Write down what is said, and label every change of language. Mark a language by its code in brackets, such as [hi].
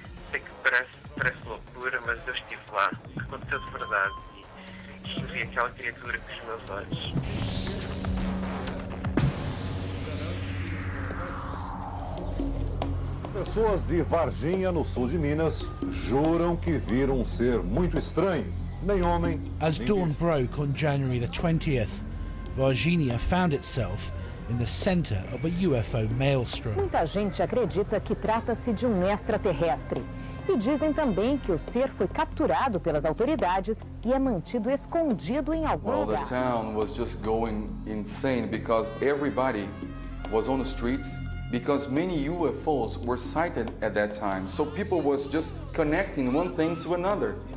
[pt] Sei que parece loucura, mas eu estive lá. Aconteceu de verdade e vi aquela criatura com os meus olhos. Pessoas de Varginha, no sul de Minas, juram que viram um ser muito estranho. Nem homem, [en] As dawn broke on January the 20th, Varginha found itself in the center of a UFO maelstrom. [pt] Muita gente acredita que trata-se de um extraterrestre. E dizem também que o ser foi capturado pelas autoridades e é mantido escondido em algum lugar. [en] The town was just going insane because everybody was on the streets because many UFOs were sighted at that time. So people was just connecting one thing to another.